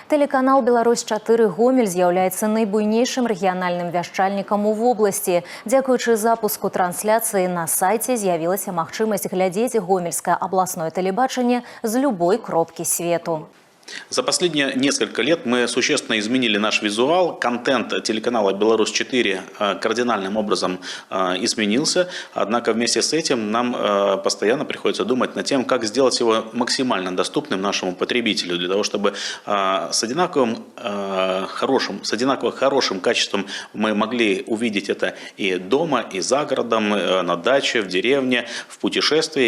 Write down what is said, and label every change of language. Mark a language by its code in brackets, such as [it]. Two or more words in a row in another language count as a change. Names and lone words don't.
[be] Телеканал «Беларусь-4 Гомель» з'яўляецца найбуйнейшым рэгіянальным вяшчальнікам у вобласці. Дзякуючы запуску трансляцыі на сайце з'явілася магчымасць глядзець гомельскае абласное тэлебачанне з любой кропкі свету. [ru] За последние несколько лет мы существенно изменили наш визуал. Контент телеканала «Беларусь-4» кардинальным образом изменился. Однако вместе с этим нам постоянно приходится думать над тем, как сделать его максимально доступным нашему потребителю, для того, чтобы с одинаково хорошим качеством мы могли увидеть это и дома, и за городом, на даче, в деревне, в путешествии.